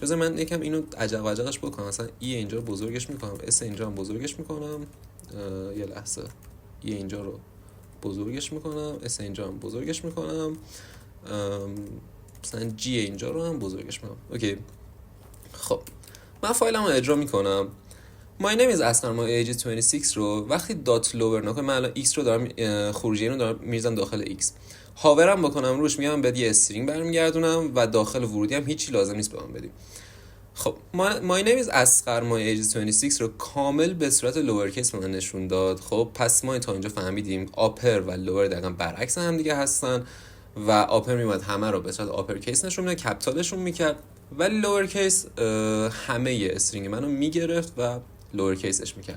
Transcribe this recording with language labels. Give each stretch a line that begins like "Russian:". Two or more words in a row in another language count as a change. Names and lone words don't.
Persian: بذار من یکم اینو عجقش بکنم، مثلا ای اینجا رو بزرگش میکنم، اس اینجا هم بزرگش میکنم، یه لحظه ای اینجا رو بزرگش میکنم، اس اینجا هم بزرگش میکنم، مثلا جی اینجا رو هم بزرگش میکنم. اوکی، خب من فایلمو اجرا میکنم.
English: My name is
Persian: اسقر
English: my age is
Persian: 26 رو وقتی
English: dot lower
Persian: نکنم، من الان x رو دارم خروجی رو دارم میریزم داخل x، هاورم بکنم روش میام بعد یه استرینگ برمیگردونم و داخل ورودی هم هیچی لازم نیست به من بدیم. خب
English: my name is
Persian: اسقر
English: my age is
Persian: 26 رو کامل به صورت
English: lower case
Persian: به من نشون داد. خب پس ما تا اینجا فهمیدیم آپر و لور دقیقاً برعکس هم دیگه هستن و آپر میومد همه رو به صورت
English: upper case
Persian: نشون میده، کپیتالشون میکرد، ولی
English: lower case
Persian: همه استرینگ منو میگرفت و
English: lower case
Persian: میکرد.